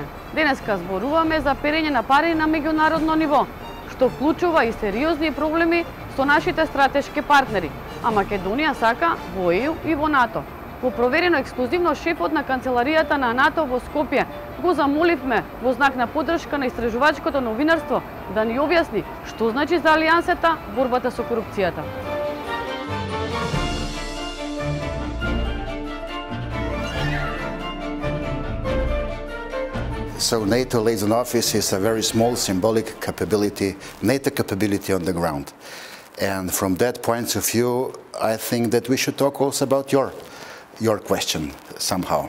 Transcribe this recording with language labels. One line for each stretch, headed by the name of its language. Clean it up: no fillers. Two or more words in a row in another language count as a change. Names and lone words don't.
Macedonian: Денеска зборуваме за перење на пари на меѓународно ниво, што вклучува и сериозни проблеми со нашите стратешки партнери, а Македонија сака во ЕУ и во НАТО. Во Проверено ексклузивно шефот на канцеларијата на НАТО во Скопје го замоливме во знак на поддршка на истражувачкото новинарство да ни објасни што значи за алијансата борбата со корупцијата.
English: So NATO liaison office is a very small symbolic capability, NATO capability on the ground. And from that point of view, I think that we should talk also about your question somehow.